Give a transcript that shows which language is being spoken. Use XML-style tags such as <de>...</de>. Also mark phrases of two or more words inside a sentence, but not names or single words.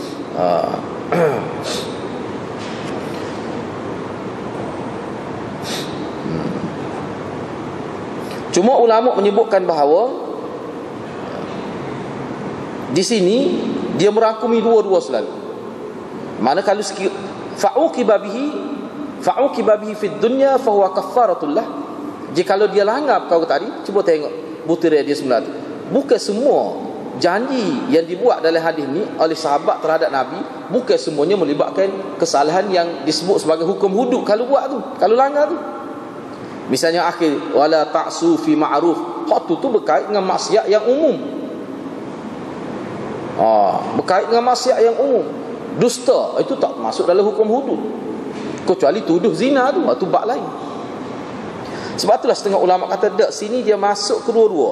<ms>Cuma ulama menyebutkan bahawa di sini dia merangkumi dua-dua selalu. Mana kalau</ms> <ar>فعوقب به في الدنيا فهو كفارة له.</ar> <ms>Jikalau dia langgar perkara tadi, cuba tengok butiran dia sebenarnya. Bukan semua janji yang dibuat dalam hadis ni oleh sahabat terhadap Nabi, bukan semuanya melibatkan kesalahan yang disebut sebagai hukum hudud kalau buat tu, kalau langgar tu. Misalnya akhir</ms> <ar>ولا تعصوا في معروف,</ar> <ms>hak tu berkait dengan maksiat yang umum. Berkait dengan maksiat yang umum. Dusta itu tak masuk dalam hukum hudud, kecuali tuduh zina tu bab lain. Sebab itulah setengah ulama kata dak sini dia masuk kedua-dua.</ms>